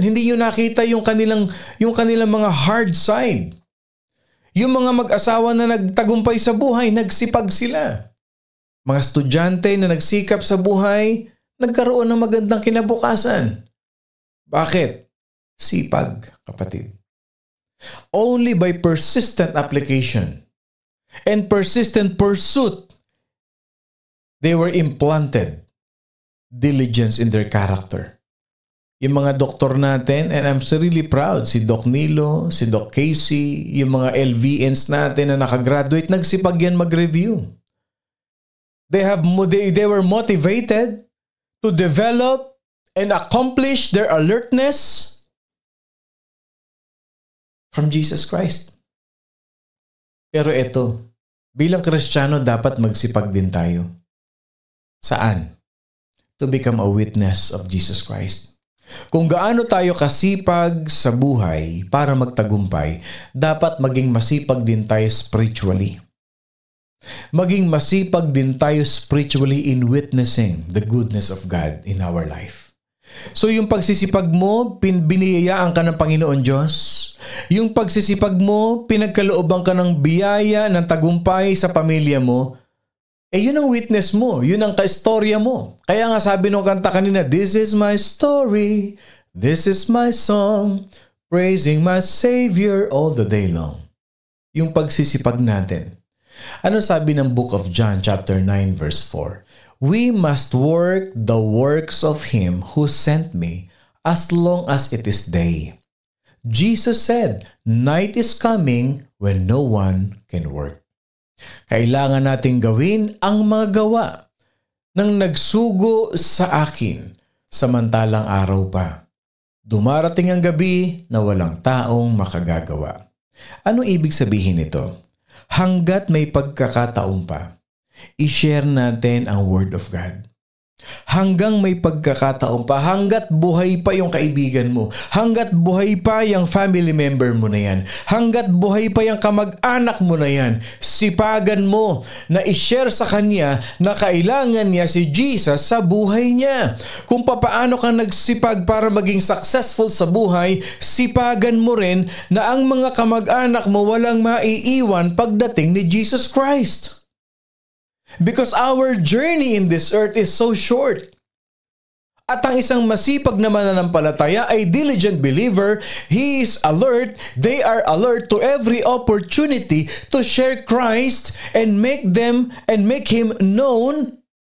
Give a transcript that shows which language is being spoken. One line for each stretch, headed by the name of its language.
Filipino: Hindi nyo nakita yung kanilang mga hard side. Yung mga mag-asawa na nagtagumpay sa buhay, nagsipag sila. Mga estudyante na nagsikap sa buhay, nagkaroon ng magandang kinabukasan. Bakit? Sipag, kapatid.
English: Only by persistent application and persistent pursuit, they were implanted diligence in their character.
Filipino: Yung mga doktor natin,
English: and I'm so really proud,
Filipino: si Doc Nilo, si Doc Casey, yung mga LVNs natin na nakagraduate, nagsipag yan mag-review.
English: They were motivated to develop and accomplish their alertness from Jesus Christ.
Filipino: Pero ito, bilang Kristiyano, dapat magsipag din tayo. Saan?
English: To become a witness of Jesus Christ.
Filipino: Kung gaano tayo kasipag sa buhay para magtagumpay, dapat maging masipag din tayo spiritually. Maging masipag din tayo
English: spiritually in witnessing the goodness of God in our life.
Filipino: So yung pagsisipag mo, biniyayaan ka ng Panginoon Diyos. Yung pagsisipag mo, pinagkalooban ka ng biyaya, ng tagumpay sa pamilya mo, yun ang witness mo, yun ang kaistorya mo. Kaya nga sabi nung kanta kanina,
English: this is my story, this is my song, praising my Savior all the day long.
Filipino: Yung pagsisipag natin. Ano sabi ng Book of John chapter 9 verse 4?
English: We must work the works of Him who sent me as long as it is day. Jesus said, night is coming when no one can work.
Filipino: Kailangan nating gawin ang mga gawa ng nagsugo sa akin samantalang araw pa. Dumarating ang gabi na walang taong makagagawa. Ano ibig sabihin nito? Hanggat may pagkakataon pa, i-share natin ang Word of God. Hanggang may pagkakataon pa, hanggat buhay pa yung kaibigan mo, hanggat buhay pa yung family member mo na yan, hanggat buhay pa yung kamag-anak mo na yan, sipagan mo na i-share sa kanya na kailangan niya si Jesus sa buhay niya. Kung papaano ka nagsipag para maging successful sa buhay, sipagan mo rin na ang mga kamag-anak mo walang maiiwan pagdating ni Jesus Christ.
English: Because our journey in this earth is so short.
Filipino: At ang isang masipag na mananampalataya ay diligent believer,
English: he is alert, they are alert to every opportunity to share Christ and make Him known.